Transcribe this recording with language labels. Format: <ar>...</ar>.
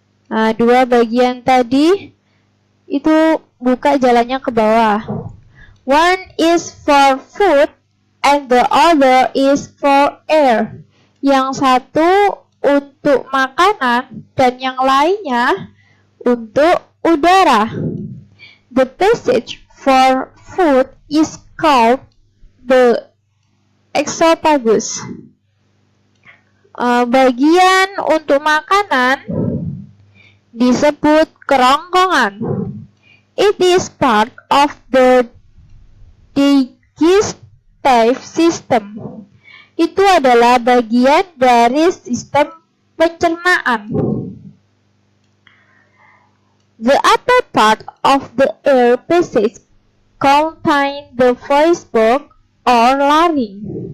<id>Nah, dua bagian tadi itu buka jalannya ke bawah.</id> <en>One is for food and the other is for air.</en> <id>Yang satu untuk makanan dan yang lainnya untuk udara.</id> <en>The passage for food is called the esophagus.</en> <id>Bagian untuk makanan disebut kerongkongan.</id> <en>It is part of the digestive system.</en> <id>Itu adalah bagian dari sistem pencernaan.</id> <en>The upper part of the air passage contains the voice box or larynx.</en>